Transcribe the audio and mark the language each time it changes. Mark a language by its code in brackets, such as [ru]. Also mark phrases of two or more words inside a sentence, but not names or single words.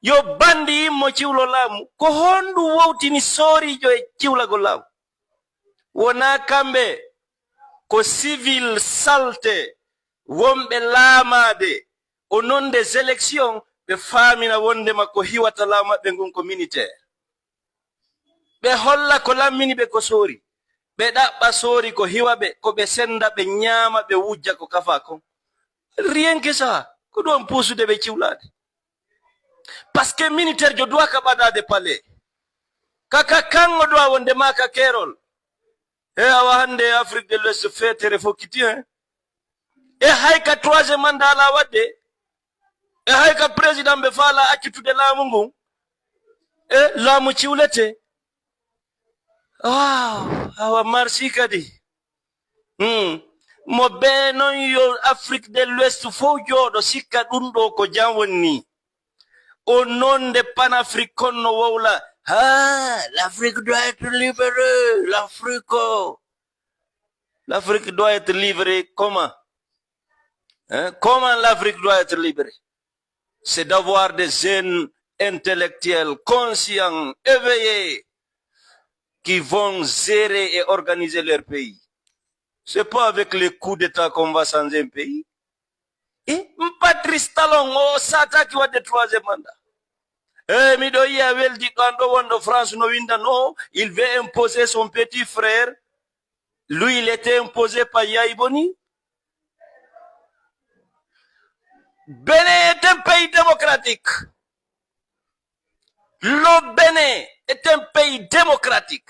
[ff] yo bandi mo ciwlo lamu ko hondu wowtini sorijo e ciwlago lamu wona kamɓe ko civil salte wonɓe laamade o non [fr] des élections [ff] ɓe faamina wondema ko hiwata laamaɓe ngon ko militaire ɓe holla ko lammini ɓe ko soori ɓe ɗaɓɓa soori ko hiwaɓe ko ɓe senda ɓe ñaama ɓe wujja ko kafa kon [fr] rien que ça [ff] ko ɗon puusude ɓe ciwlade [fr] parce que militaire [ff] jo doit ka ɓadade palais kaka kango doa wonde maka kerol e awa hande Afrique de l'Ouest fetere fokkiti e hayka [fr] troisième mandat [ff] la wadde e hayka président ɓe faala accitude laamu ngun e laamu ciwlete awa marsi kadi mo be non yo Afrique de l'Ouest fo jooɗo sikka ɗum ɗo ko jam wonni [fr] au nom de panafricain [ff] no wowla [fr] l'Afrique doit être libérée l'Afrique doit être libérée comment comment l'Afrique doit être libérée c'est d'avoir des jeunes intellectuels conscients éveillés qui vont gérer et organiser leur pays. C'est pas avec les coups d'État qu'on va changer un pays. Et Patrice Talon, Sata qui va de troisième mandat. Midoyi avait dit quand France [ff] no winda no, [fr] il veut imposer son petit frère. Lui, il était imposé par Yaïboni. Bénin est un pays démocratique. Le Bénin est un pays démocratique.